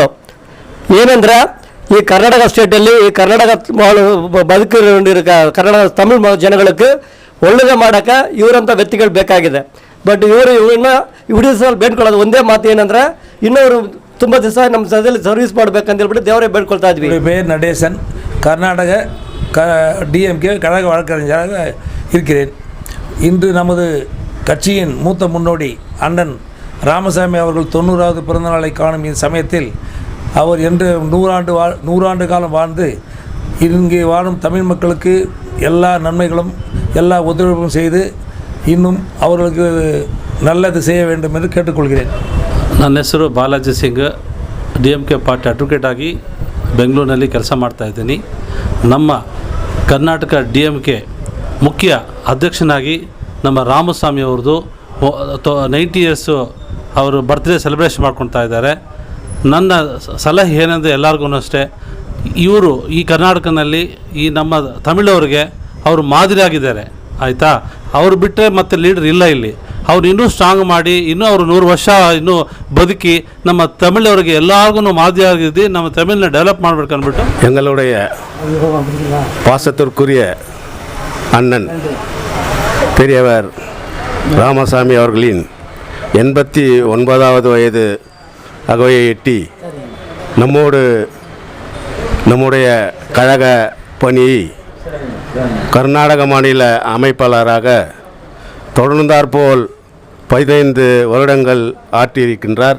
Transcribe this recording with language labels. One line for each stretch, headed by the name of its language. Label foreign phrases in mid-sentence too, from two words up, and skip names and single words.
Kannada: ಏನಂದ್ರೆ ಈ ಕರ್ನಾಟಕ ಸ್ಟೇಟಲ್ಲಿ ಈ ಕರ್ನಾಟಕ ಬದುಕಿರೋ ಕನ್ನಡ ತಮಿಳ್ ಜನಗಳಿಗೆ ಒಳ್ಳೆಯದು ಮಾಡೋಕ್ಕೆ ಇವರಂಥ ವ್ಯಕ್ತಿಗಳು ಬೇಕಾಗಿದೆ. ಬಟ್ ಇವರು ಇವನ್ನ ಇಡೀ ದಿವಸ ಬೇಡ್ಕೊಳ್ಳೋದು ಒಂದೇ ಮಾತು ಏನಂದ್ರೆ ಇನ್ನೂರು ತುಂಬ ದಿವಸ ನಮ್ಮ ಸದಲ್ಲಿ ಸರ್ವಿಸ್ ಮಾಡಬೇಕಂತ ಹೇಳ್ಬಿಟ್ಟು ದೇವರೇ ಬೇಡ್ಕೊಳ್ತಾ ಇದ್ವಿ.
Tamil: பேர் நடேசன், கர்நாடக DMK கழக வழக்கறிஞராக இருக்கிறேன். இன்று நமது கட்சியின் மூத்த முன்னோடி அண்ணன் ராமசாமி அவர்கள் 90வது பிறந்தநாளை காணும் இந்த சமயத்தில் அவர் என்று 100 காலம் வாழ்ந்து இங்கே வாழும் தமிழ் மக்களுக்கு எல்லா நன்மைகளும் எல்லா ஒத்துழைப்பும் செய்து இன்னும் அவர்களுக்கு நல்லது செய்ய வேண்டும் என்று கேட்டுக்கொள்கிறேன்.
Kannada: ನನ್ನ ಹೆಸರು ಬಾಲಾಜಿ ಸಿಂಗ್, DMK
English: party advocate
Kannada: ಆಗಿ ಬೆಂಗಳೂರಿನಲ್ಲಿ ಕೆಲಸ ಮಾಡ್ತಾಯಿದ್ದೀನಿ. ನಮ್ಮ ಕರ್ನಾಟಕ DMK ಮುಖ್ಯ ಅಧ್ಯಕ್ಷನಾಗಿ ನಮ್ಮ ರಾಮಸ್ವಾಮಿ ಅವ್ರದ್ದು 90 ಇಯರ್ಸು ಅವರು
English: birthday celebration
Kannada: ಮಾಡ್ಕೊಳ್ತಾ ಇದ್ದಾರೆ. ನನ್ನ ಸಲಹೆ ಏನಂದರೆ ಎಲ್ಲರಿಗೂ ಅಷ್ಟೇ, ಇವರು ಈ ಕರ್ನಾಟಕದಲ್ಲಿ ಈ ನಮ್ಮ ತಮಿಳವರಿಗೆ ಅವರು ಮಾದರಿಯಾಗಿದ್ದಾರೆ ಆಯಿತಾ. ಅವರು ಬಿಟ್ಟರೆ ಮತ್ತೆ ಲೀಡರ್ ಇಲ್ಲ ಇಲ್ಲಿ. ಅವ್ರು ಇನ್ನೂ ಸ್ಟ್ರಾಂಗ್ ಮಾಡಿ ಇನ್ನೂ ಅವರು 100 ವರ್ಷ ಇನ್ನೂ ಬದುಕಿ ನಮ್ಮ ತಮಿಳವರಿಗೆ ಎಲ್ಲರಿಗೂ ಮಾದರಿಯಾಗಿದ್ದು ನಮ್ಮ ತಮಿಳನ್ನ ಡೆವಲಪ್ ಮಾಡಬೇಕು ಅಂದ್ಬಿಟ್ಟು
Tamil: எங்களுடைய பாசத்திற்குரிய அண்ணன் பெரியவர் ராமசாமி அவர்களின் 89வது வயது அகவையை எட்டி நம்முடைய கழக பணியை கர்நாடக மாநில அமைப்பாளராக தொடர்ந்தாற்போல் 15 வருடங்கள் ஆற்றியிருக்கின்றார்.